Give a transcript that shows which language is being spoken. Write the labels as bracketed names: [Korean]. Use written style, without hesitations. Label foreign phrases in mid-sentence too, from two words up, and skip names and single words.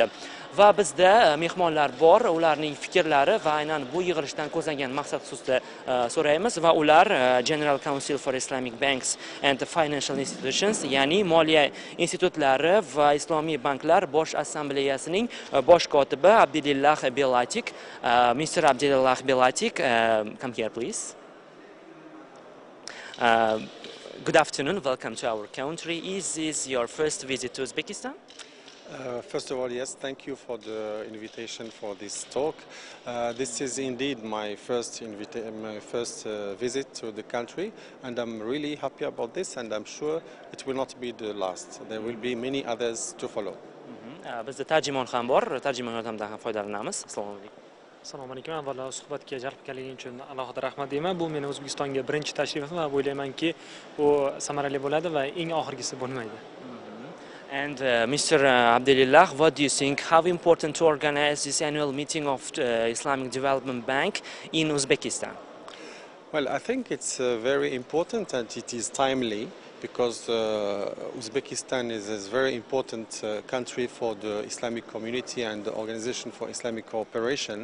[Uzbek] Va bizda mehmonlar bor, ularning fikrlari va aynan bu yig'ilishdan ko'zlangan maqsad xususida so'raymiz va ular General Council for Islamic Banks and Financial Institutions, ya'ni moliya institutlari va islomiy banklar bosh assambleyasining bosh kotibi Abdulillah Belatik. [English] Mr. Abdulillah Belatik, come here please. Good afternoon, welcome to our country. Is this your first visit to Uzbekistan? First of all, yes, thank you for the invitation for this talk. This is indeed my first visit to the country, and I'm really happy about this, and I'm sure it will not be the last. There will be many others to follow. [Uzbek] Bizda tarjimon ham bor, tarjimon yordamidan ham foydalanamiz. Assalomu alaykum. Assalomu alaykum. Avvalo suhbatga jalb qilganingiz uchun alohida rahmat deyman. Bu meni O'zbekistonga birinchi tashrifim va o'ylaymanki, bu samarali bo'ladi va eng oxirgisi bo'lmaydi. [English] And Mr. Abdulillah, what do you think? How important to organize this annual meeting of Islamic Development Bank in Uzbekistan? Well, I think it's very important and it is timely because Uzbekistan is a very important country for the Islamic community and the Organization for Islamic Cooperation.